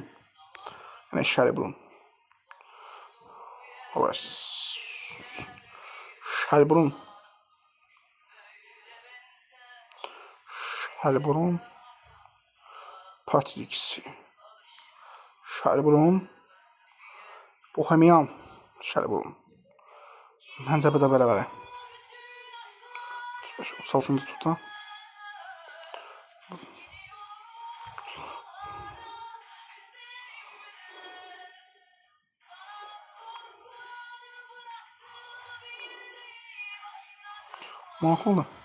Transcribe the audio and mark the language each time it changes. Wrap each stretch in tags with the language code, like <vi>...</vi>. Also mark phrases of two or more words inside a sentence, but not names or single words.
<tr>Yine Shelbourne. Evet. Shelbourne. Shelbourne. Patricks. Shelbourne. Bohemian. Shelbourne.</tr> <az>Məncə bu da bərabərə. 35-36-cı turda. Maraqlıdır.</az>